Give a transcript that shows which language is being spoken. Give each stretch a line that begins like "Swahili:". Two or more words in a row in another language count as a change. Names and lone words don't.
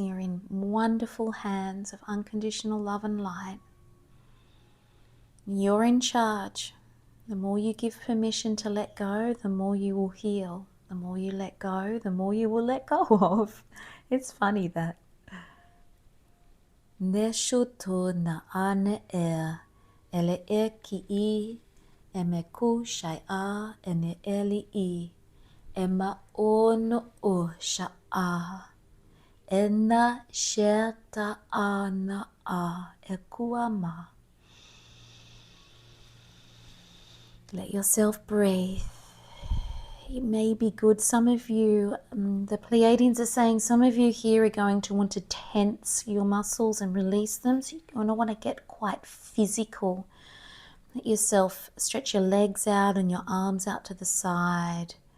English: You're in wonderful hands of unconditional love and light. You're in charge. The more you give permission to let go, the more you will heal. The more you let go, the more you will let go of. It's funny that. Neshuto na ane ele ki I emeku shai'a ene eli I ema ono o sha'a ena sheta ana a ekuama. Let yourself breathe. It may be good. Some of you, the Pleiadians are saying, some of you here are going to want to tense your muscles and release them. So you're going to want to get quite physical Let yourself stretch your legs out and your arms out to the side.